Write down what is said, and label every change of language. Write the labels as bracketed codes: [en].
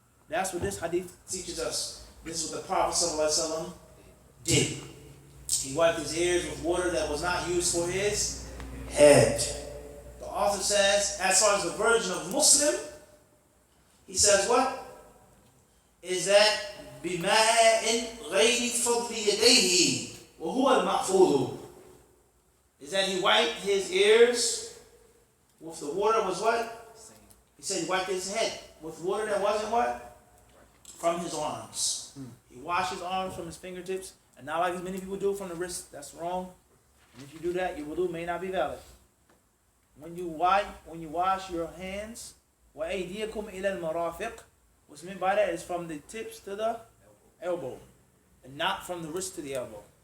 [en] That's what this hadith teaches us. This is what the Prophet ﷺ did. He wiped his ears with water that was not used for his head. The author says, as far as the version of Muslim, he says what? Is that [ar] بِمَاءٍ غَيْرِ فَضْلِ يَدَيْهِ وَهُوَ الْمَحْفُوظُ. [en] Is that he wiped his ears with the water was what? He said he wiped his head with water that wasn't what? From his arms. He washed his arms from his fingertips, and not like as many people do from the wrist. That's wrong. And if you do that, your wudu may not be valid. When you wash your hands, [ar] وَأَيْدِيَكُمْ إِلَى الْمَرَافِقِ, [en] what's meant by that is from the tips to the elbow, and not from the wrist to the elbow.